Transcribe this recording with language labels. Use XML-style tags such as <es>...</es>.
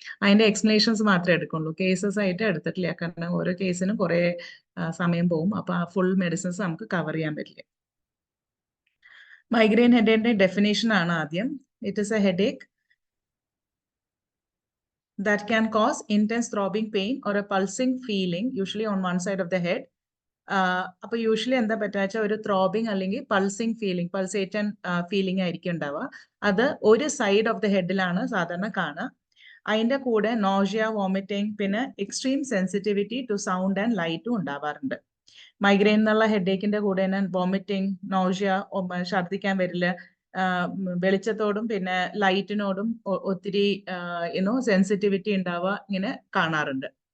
<ml>അതിന്റെ എക്സ്പ്ലനേഷൻസ് മാത്രമേ എടുക്കുള്ളൂ. കേസസ് ആയിട്ട് എടുത്തിട്ടില്ല. കാരണം ഓരോ കേസിനും കുറെ സമയം പോകും. അപ്പൊ ആ ഫുൾ മെഡിസിൻസ് നമുക്ക് കവർ ചെയ്യാൻ പറ്റില്ല. മൈഗ്രെയിൻ ഹെഡേക്കിന്റെ ഡെഫിനേഷൻ ആണ് ആദ്യം.</ml> <en>It is a headache that can cause intense throbbing pain or a pulsing feeling, usually on one side of the head.</en> <ml>അപ്പോൾ യൂഷ്വലി എന്താ പറ്റുക, ഒരു ത്രോബിങ് അല്ലെങ്കിൽ പൾസിങ് ഫീലിംഗ്, പൾസേറ്റൻ ഫീലിംഗ് ആയിരിക്കും ഉണ്ടാവുക. അത് ഒരു സൈഡ് ഓഫ് ദ ഹെഡിലാണ് സാധാരണ കാണുക. അതിൻ്റെ കൂടെ നോഷ്യ, വോമിറ്റിംഗ്, പിന്നെ</ml> <en>extreme sensitivity to sound and ലൈറ്റും</en> <ml>ഉണ്ടാവാറുണ്ട്. മൈഗ്രെയിൻ എന്നുള്ള ഹെഡേക്കിന്റെ കൂടെ തന്നെ വോമിറ്റിംഗ്, നോഷ്യ, ഛർദ്ദിക്കാൻ വരില്ല, വെളിച്ചത്തോടും പിന്നെ ലൈറ്റിനോടും ഒത്തിരി സെൻസിറ്റിവിറ്റി ഉണ്ടാവുക, ഇങ്ങനെ കാണാറുണ്ട്.</ml>